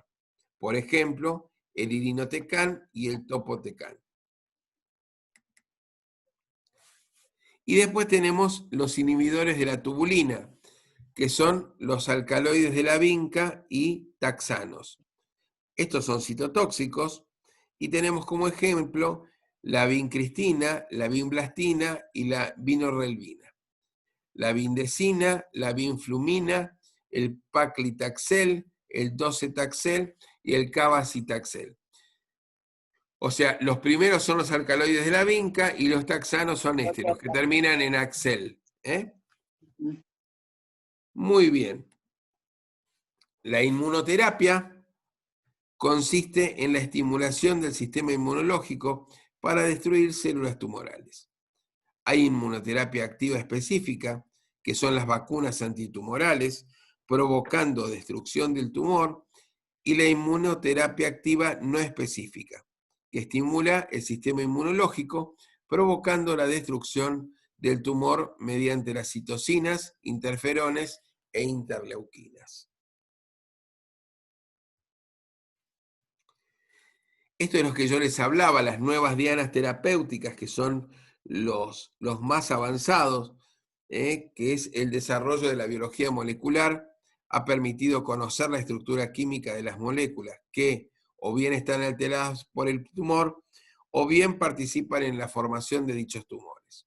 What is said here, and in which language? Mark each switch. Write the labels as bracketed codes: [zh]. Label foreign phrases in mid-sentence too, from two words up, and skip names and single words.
[es] Por ejemplo, el irinotecan y el topotecan. Y después tenemos los inhibidores de la tubulina, que son los alcaloides de la vinca y taxanos. Estos son citotóxicos y tenemos como ejemplo la vincristina, la vinblastina y la vinorelbina. La vindecina, la vinflumina, el paclitaxel, el docetaxel y el cabazitaxel. O sea, los primeros son los alcaloides de la vinca y los taxanos son los que terminan en axel. Muy bien. La inmunoterapia consiste en la estimulación del sistema inmunológico para destruir células tumorales. Hay inmunoterapia activa específica, que son las vacunas antitumorales, provocando destrucción del tumor, y la inmunoterapia activa no específica, que estimula el sistema inmunológico, provocando la destrucción del tumor mediante las citocinas, interferones e interleuquinas. Esto es lo que yo les hablaba, las nuevas dianas terapéuticas, que son los más avanzados, que es el desarrollo de la biología molecular, ha permitido conocer la estructura química de las moléculas, que o bien están alteradas por el tumor, o bien participan en la formación de dichos tumores.